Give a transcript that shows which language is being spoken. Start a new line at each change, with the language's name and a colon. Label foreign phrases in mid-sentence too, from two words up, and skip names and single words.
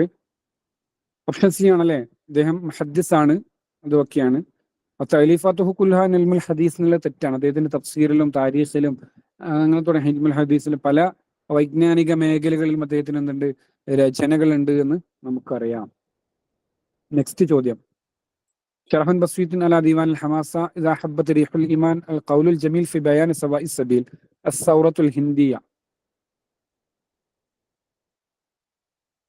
English: option C
Malayalam: ആണല്ലേ, അദ്ദേഹം മുഹദ്ദിസ് ആണ്. അതൊക്കെയാണ്.
Arabic: تأليفاته كلها عن علم الحديث
Malayalam: എന്നുള്ള തെറ്റാണ്. അദ്ദേഹത്തിന്റെ തഫ്സീറിലും താരീഖിലും അങ്ങനെ തുടങ്ങിയ
Arabic: علم الحديث
Malayalam: പല വൈജ്ഞാനിക മേഖലകളിലും അദ്ദേഹത്തിന് എന്തുണ്ട്, രചനകളുണ്ട് എന്ന് നമുക്കറിയാം. നെക്സ്റ്റ് ചോദ്യം.
Arabic: شرح بسيط على ديوان الحماسة إذا حبت ريح الإيمان القول الجميل في بيان سواء السبيل الثورة الهندية.